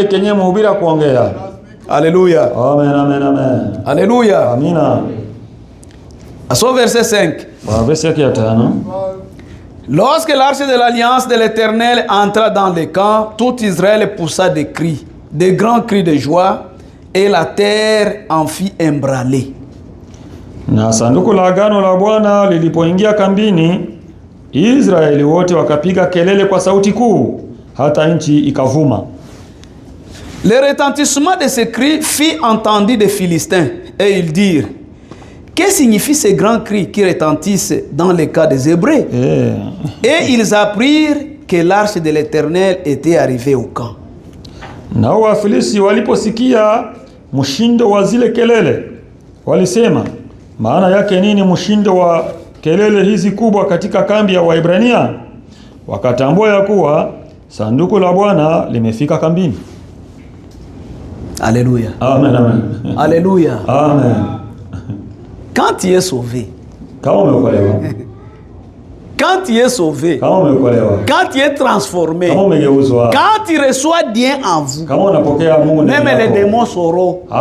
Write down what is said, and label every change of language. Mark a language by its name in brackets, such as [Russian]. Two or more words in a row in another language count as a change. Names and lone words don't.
[French] Alléluia. Amen, amen, amen. Alléluia. Amina. À son verset 5. Lorsque l'arche de l'alliance de l'Éternel entra dans le camp, tout Israël poussa des cris, des grands cris de joie, et la terre en fit embraler. [Swahili] Na sanduku la agano la Bwana lilipoingia kambini, Israeli wote wakapiga kelele kwa sauti kuu, hata nchi ikavuma. [French] Le retentissement de ces cris fit entendre des Philistins, et ils dirent: que signifient ces grands cris qui retentissent dans le cas des Hébreux? Et ils apprirent que l'arche de l'Éternel était arrivée au camp. [Swahili] Nao Wafilisti waliposikia mshindo wa zile kelele, walisema, maana yake nini mshindo wa kelele hizi kubwa katika kambi ya Waebrania? Wakatambua ya kuwa sanduku la Bwana limefika kambini. [French] Alléluia. Amen, amen. Alléluia. Amen. Quand tu es sauvé, quand tu es sauvé, quand tu es transformé, quand tu reçois Dieu en vous, même les démons sauront.